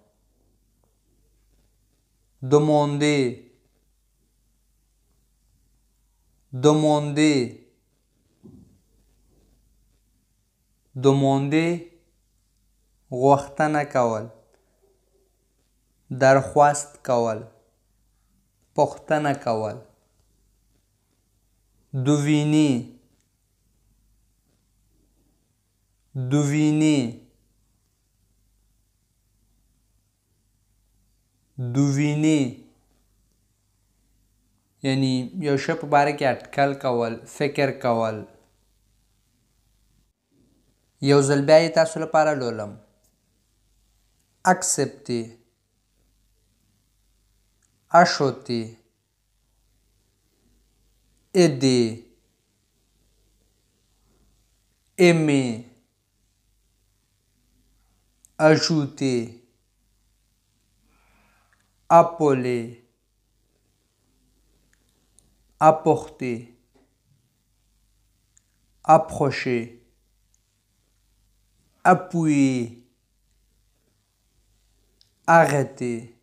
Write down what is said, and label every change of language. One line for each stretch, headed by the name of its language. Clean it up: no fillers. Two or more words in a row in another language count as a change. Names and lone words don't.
French: demander demander demander
Pashto: غوښتنه کول، درخواست کول، پوښتنه کول.
French: deviner deviner deviner
Pashto: یعنی یو شی په باره کې اټکل کول، فکر کول. یو ځل بیا یې تاسو لپاره لولم.
French: accepter acheter aider aimer ajouter appeler apporter approcher appuyer arrêter